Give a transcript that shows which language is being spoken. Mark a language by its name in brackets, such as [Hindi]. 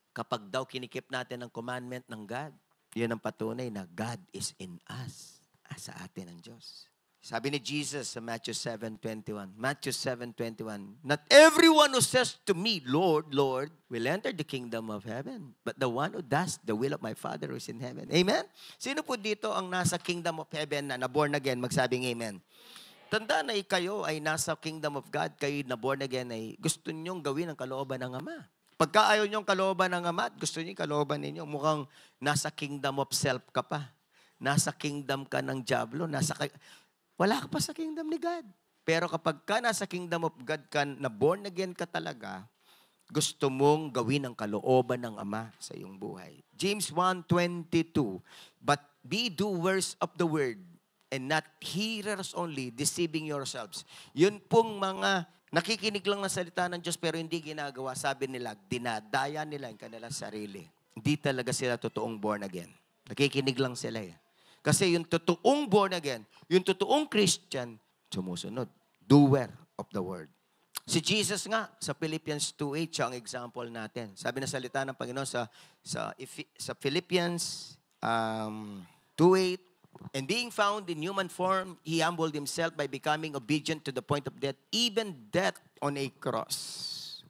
[Filipino] Kapag daw kinikip natin ang commandment ng God, yun ang patunay na [English] God is in us. [Filipino] sa atin ng Diyos. Sabi ni Jesus sa [English] Matthew 7:21, Matthew 7:21, not everyone who says to me, Lord, Lord, will enter the kingdom of heaven, but the one who does the will of my Father who is in heaven. [Filipino] Amen? Sino po dito ang nasa kingdom of heaven na born again, magsabing amen? Tandaan na kayo ay nasa kingdom of God, kayo na born again ay gusto nyong gawin ang kalooban ng Ama. Pagka ayaw nyong kalooban ng Ama at gusto nyo yung kalooban ninyo, mukhang nasa kingdom of self ka pa. Nasa kingdom ka ng diablo, wala ka pa sa kingdom ni God. Pero kapag ka nasa kingdom of God ka, na born again ka talaga, gusto mong gawin ang kalooban ng Ama sa iyong buhay. [English] James 1:22, but be doers of the word and not hearers only, deceiving yourselves. [Filipino] Yun pong mga nakikinig lang ng salita ng Diyos pero hindi ginagawa, sabi nila, dinadaya nila ang kanilang sarili. Hindi talaga sila totoong born again. Nakikinig lang sila eh. Kasi yung totoong born again, yung totoong Christian, sumusunod. [English] Doer of the word. [Filipino] Si Jesus nga, sa Philippians 2:8, siya ang example natin. Sabi na salita ng Panginoon sa [English] Philippians 2:8, and being found in human form, He humbled Himself by becoming obedient to the point of death, even death on a cross.